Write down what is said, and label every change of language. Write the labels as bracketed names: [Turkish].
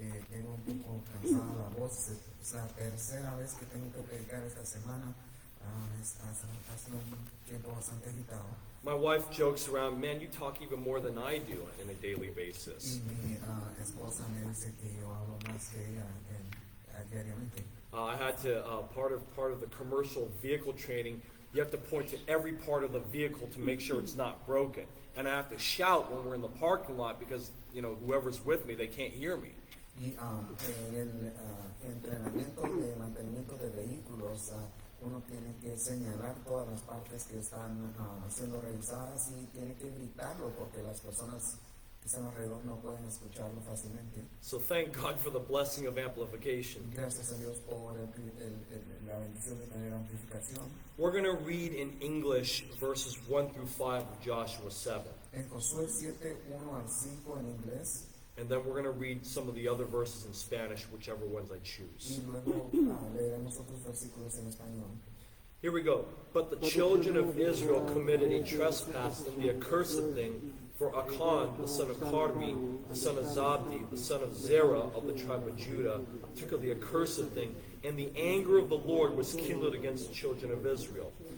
[Spanish] Tengo un poco cansada la voz, es la tercera vez que tengo que predicar esta semana. Ha sido un tiempo bastante agitado. [English] My wife jokes around, man, you talk even more than I do on a daily basis. [Spanish] Y mi esposa me dice que yo hablo más que ella diariamente. [English] I had to part of the commercial vehicle training. You have to point to every part of the vehicle to make sure it's not broken. And I have to shout when we're in the parking lot because, whoever's with me, they can't hear me. [Spanish] Y en el entrenamiento de mantenimiento de vehículos, uno tiene que señalar todas las partes que están siendo revisadas y tiene que gritarlo porque las personas que están alrededor no pueden escucharlo fácilmente. [English] So thank God for the blessing of amplification. [Spanish] Gracias a Dios por la bendición de tener amplificación. [English] We're going to read in English verses 1 through 5 of Joshua 7. [Spanish] En Josué 7, 1 al 5 en inglés, [English] and then we're going to read some of the other verses in Spanish, whichever ones I choose. [Spanish] y luego leeremos otros versículos en español. [English] Here we go. But the children of Israel committed a trespass in the accursed thing, for Achan, the son of Carmi, the son of Zabdi, the son of Zerah of the tribe of Judah, took of the accursed thing, and the anger of the Lord was kindled against the children of Israel.